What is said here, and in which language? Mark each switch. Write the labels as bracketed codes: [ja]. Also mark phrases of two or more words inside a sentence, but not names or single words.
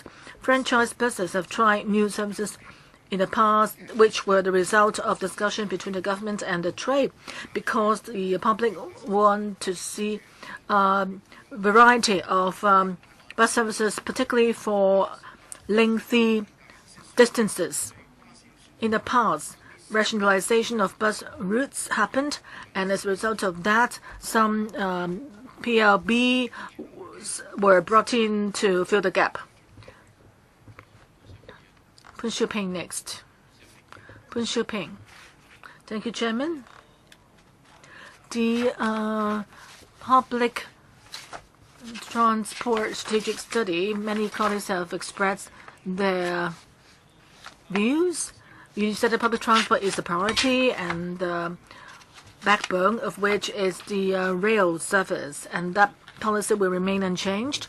[en] Franchise buses have tried new services in the past, which were the result of discussion between the government and the trade, because the public want to see variety of bus services, particularly for lengthy distances. In the past, rationalization of bus routes happened, and as a result of that, some PLB were brought in to fill the gap. Kwun Chung next. Kwun Chung. Thank you, Chairman. The public transport strategic study, many colleagues have expressed their views. You said that public transport is the priority and the backbone of which is the rail service, and that policy will remain unchanged.